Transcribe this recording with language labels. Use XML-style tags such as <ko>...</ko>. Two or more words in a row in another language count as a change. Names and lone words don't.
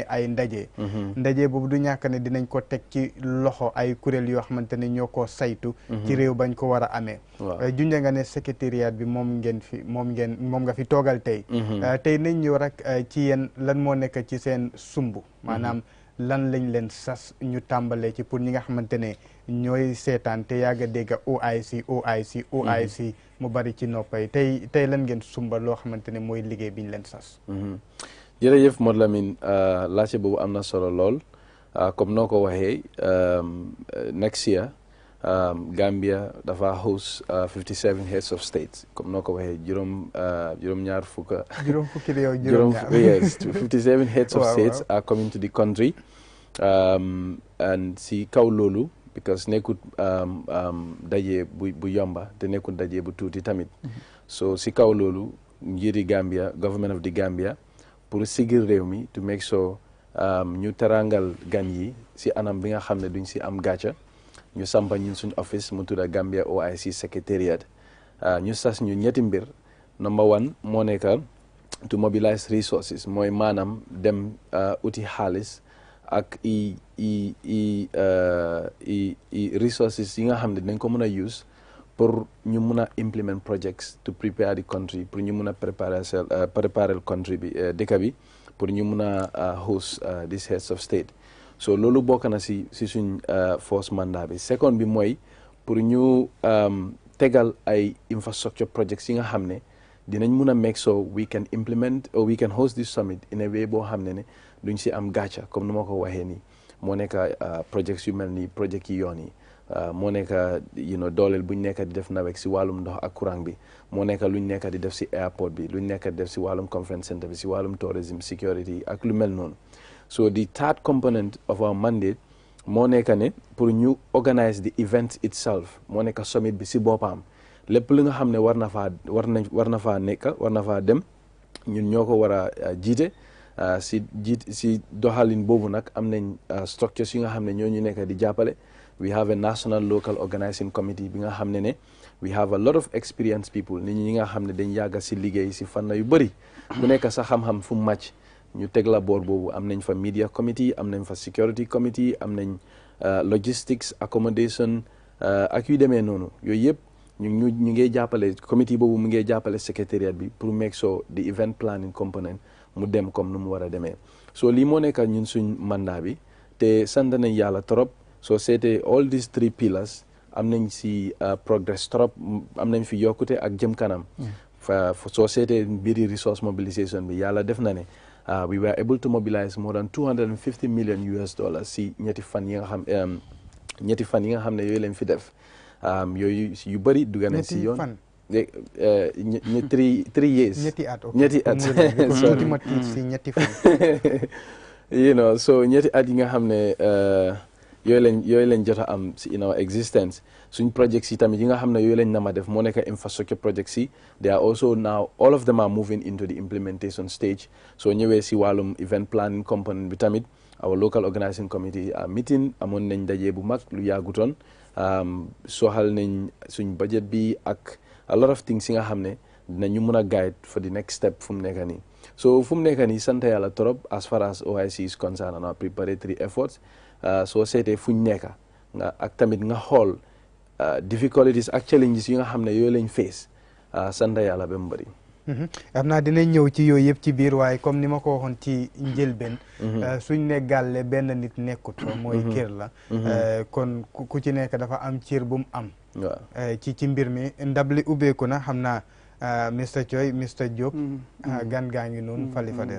<wo>ay ndaje boobu du ñàkk ne dinañ ko teg ci loxo ay kuréel yoo xamante ne ñoo ko saytu ci réew bañ ko war a amee junja nga ne secrétariat bi moom nga fi toogal tey tey nañ ñëw rek ci yéen lan moo nekk ci seen sumb maanaam lan lañ leen sas ñu tàmbalee ci pour ñi nga xamante ne ñooy seetaan te yàgg a dégg OIC mu bari ci noppay tey lan ngeen sumba loo xamante ne mooy liggéey biñ leen sas. jërëjëf Modou Lamine laajte boobu am na solo lool comme noo ko waxee</wo> <en>next year</en> <wo>Gambia dafa host</wo> <en>57 heads of states</en> <wo>comme noo ko waxee juróom-ñaar fukk. juróom fukki réew juróom-ñaar</wo> <en>yes 57 heads of states are coming to the country and</en> <wo>si kaw loolu. because nekkut daje bu yomba te nekkut daje bu tuuti tamit so si kaw loolu njiiti Gambia</wo> <en>government of the Gambia</en> <wo>pour sigil réew mi</wo> <en>to make sure</en> <wo>ñu terangal gan yi si anam bi nga xam ne duñ si am gàcca ñu sampa ñun suñ office mu tudda Gambia OIC Secretariat ñu sas ñu ñetti mbir</wo> <en>number one</en> <wo>moo nekk</wo> <en>to mobilize resources</en> <wo>mooy maanaam dem uti xaalis ak resources yi nga xam ne dañ ko mën a use pour ñu mun a implement</wo> <en>projects to prepare the country</en> <wo>pour ñu mun a préparer country bi dëkk bi pour ñu mun a</wo> <en>host these heads of state</en> <wo>so loolu bokk na si suñ first mandat bi second bi mooy pour ñu tegal ay</wo> <en>infrastructure projects</en> <wo>yi nga xam ne dinañ mun a</wo> <en>make so we can implement or we can host this summit in a way</en> <wo>boo xam ne duñ si am gàcca comme nu ma ko waxee nii moo nekk projects yu mel ni project yi yoon yi moo nekk dooleel buñ nekk di def nawek si wàllum ndox ak courant bi moo nekk luñ nekk di def si airport bi luñ nekk di def si wàllum conference center bi si wàllum tourism security ak lu mel noonu</wo> <en>so the third component of our mandate</en> <wo>moo nekk ne pour ñu organise</wo> <en>the event itself</en> <wo>moo nekk summit bi si boppam lépp li nga xam ne war na faa dem ñun ñoo ko war a jiite si doxalin boobu nag am nañ structures yi nga xam ne ñoo ñu nekk di jàppale</wo> <en>we have a national local organizing committee</en> <wo>bi nga xam ne</wo> <en>we have a lot of experienced people</en> <wo>nit ñi nga xam ne dañ yàgga si liggéey si fànn yu bëri ku nekk sa xam-xam fu mu màcc ñu teg la boor boobu am nañ fa</wo> <en>media committee</en> <wo>am nañ fa</wo> <en>security committee</en> <wo>am nañ logistics accommodation ak yu demee noonu yooyu yëpp ñu ngi jàppale committee boobu mu ngi jàppale secrétariat bi pour</wo> <en>make sure the event planning component</en> <wo>mu dem comme nu mu war a demee so lii moo nekk ñun suñ mandat bi te sant nañ yàlla trop soo seetee</wo> <en>all these three pillars</en> <wo>am nañ si progress trop am nañ fi yokkute ak jëm kanam soo seetee mbiri</wo> <en>resource mobilisation</en> <wo>bi yàlla def na ne</wo> <en>we were able to mobilize more than $250 million</en> <wo>si ñetti fan yi nga xam ne yooyu lañ fi def yooyu yu bëri dugg nañ si yoon</wo> <en>3 years</en> <wo>ñetti at si ñetti fan so ñetti at yi nga xam ne yooyu lañ jot a am si</wo> <en>in our existence</en> <wo>suñ projects yi tamit yi nga xam ne yooyu lañ nama def moo nekk</wo> <en>infrastructure projects</en> <wo>yi</wo> <en>they are also now all of them are moving into the implementation stage so</en> <wo>ñëwee si wàllum</wo> <en>event planning component</en> <wo>bi tamit</wo> <en>our local organizing committee meeting</en> <wo>amoon nañ daje bu mag lu yàggutoon soxal nañ suñ budget bi ak</wo> <en>a lot of things</en> <wo>yi nga xam ne dinañu mun a</wo> <en>guide for the next step</en> <wo>fu mu nekk nii so fu mu nekk nii sant yàlla trop</wo> <en>as far as OIC is concerned and our preparatory efforts</en> <wo>soo seetee fuñ nekk nga ak tamit nga xool difficulties ak challenges yi nga xam ne yooyu lañ face sant yàlla ba mu bëri xam naa dinañ ñëw ci yooyu yëpp ci biir waaye comme ni ma ko waxoon ci njëlbeen suñ ne gàlle benn nit nekkut fa mooy kër la kon ku ci nekk dafa am cër bu mu am ci mbir mi ndab li ubbeeku na xam naa Mr Choy Mr Diop gan gaa ngi noonu Fally Fader</wo>